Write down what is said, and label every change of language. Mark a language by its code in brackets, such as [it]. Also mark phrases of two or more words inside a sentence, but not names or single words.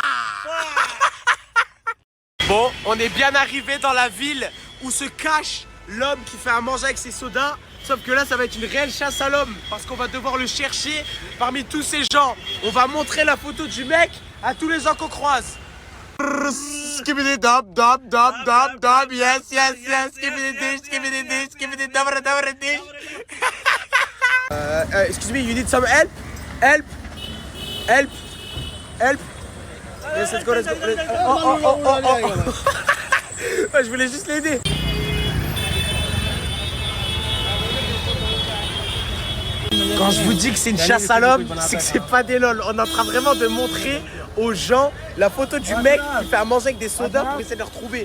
[fr] Bon, on est bien arrivé dans la ville où se cache l'homme qui fait à manger avec ses sodas. Sauf que là, ça va être une réelle chasse à l'homme parce qu'on va devoir le chercher parmi tous ces gens. On va montrer la photo du mec à tous les gens qu'on croise. Skibidi dab dab dab dab dab, yes, skibidi dish, skibidi dabra dish. [en] Excuse me, you need some help? Help? Yes, let's go. [fr] Je voulais juste l'aider. Quand je vous dis que c'est une chasse à l'homme, c'est que c'est pas des lol. On est en train vraiment de montrer aux gens la photo du mec qui fait à manger avec des sodas pour essayer de le retrouver.